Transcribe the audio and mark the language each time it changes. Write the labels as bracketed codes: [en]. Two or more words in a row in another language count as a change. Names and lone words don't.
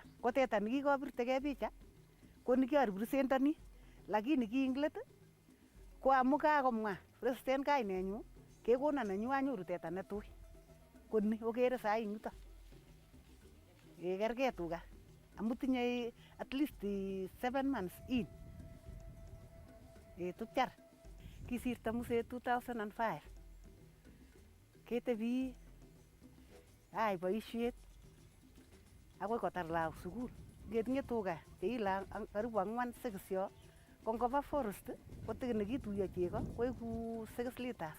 [kln] Ko teta nikikobirtegei picha ko nikiarepresentani, lakini ki ing let ko amu kakomwa president kainenyu kekona nenyu anyoru teta netui. Ko ni okere sai ing yutok. Kergei tuga amu tinye [en] at least 7 months in. [kln] Tupchar kisirto muset 2005 ketebi ai boisiet akoi kotar lagok sukul. Ngetinye tuga cheila karibu 4-6 yo ko ngoba forest kotikikituiyo chego koiku 6 liters.